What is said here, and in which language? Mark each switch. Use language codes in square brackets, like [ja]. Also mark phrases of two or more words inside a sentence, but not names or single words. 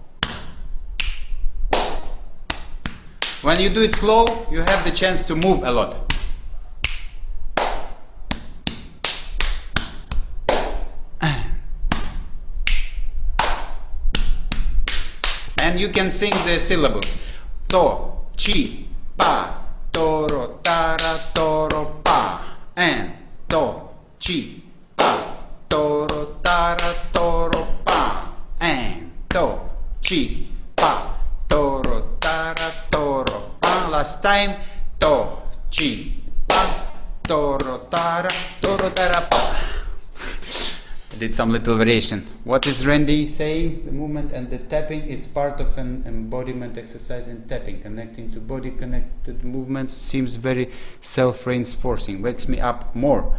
[en] When you do it slow, you have the chance to move a lot. And you can sing the syllables. To, chi, pa, toro, tara, toro, pa. And to, chi, pa, toro, tara, toro, pa. And to, chi, pa, toro, tara, toro, pa. Last time. To, chi, pa, toro, tara, pa. I did some little variation. What is Randy saying? The movement and the tapping is part of an embodiment exercise in tapping. Connecting to body connected movements seems very self-reinforcing. Wakes me up more.